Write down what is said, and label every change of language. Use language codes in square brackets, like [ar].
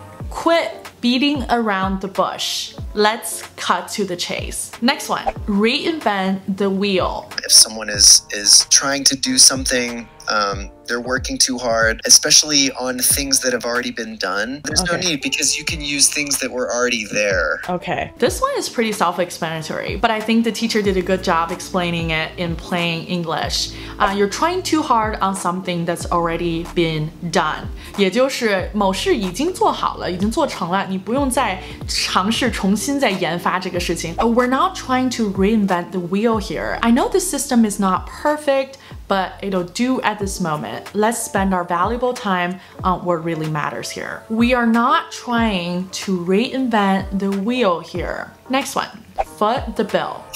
[en] Quit beating around the bush. Let's cut to the chase. Next one, reinvent the wheel. If someone is trying to do something, they're working too hard, especially on things that have already been done. There's no need because you can use things that were already there. Okay, this one is pretty self-explanatory, but I think the teacher did a good job explaining it in plain English. You're trying too hard on something that's already been done. [zh] 也就是某事已经做好了，已经做成了，你不用再尝试重新再研发这个事情。 [en] We're not trying to reinvent the wheel here. I know the system is not perfect, but it'll do at this moment. Let's spend our valuable time on what really matters here. We are not trying to reinvent the wheel here. Next one, foot the bill.